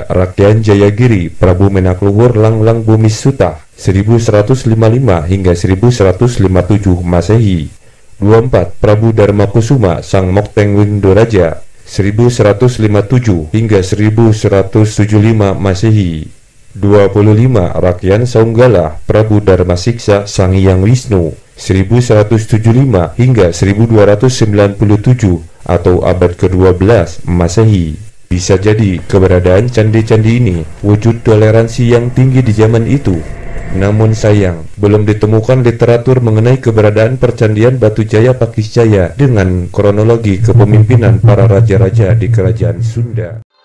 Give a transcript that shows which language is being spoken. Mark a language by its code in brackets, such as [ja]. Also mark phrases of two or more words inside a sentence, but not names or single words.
[id] Rakyat Jayagiri Prabu Menakluhur Langlang Bumi Sutah 1155 hingga 1157 Masehi. 24. Prabu Dharma Kusuma Sang Mokteng Windoraja 1157 hingga 1175 Masehi. 25. Rakyat Saunggala Prabu Dharma Siksa Sang Hyang Wisnu 1175 hingga 1297 atau abad ke-12 Masehi. Bisa jadi keberadaan candi-candi ini wujud toleransi yang tinggi di zaman itu. Namun sayang, belum ditemukan literatur mengenai keberadaan percandian Batu Jaya Pakisjaya dengan kronologi kepemimpinan para raja-raja di kerajaan Sunda.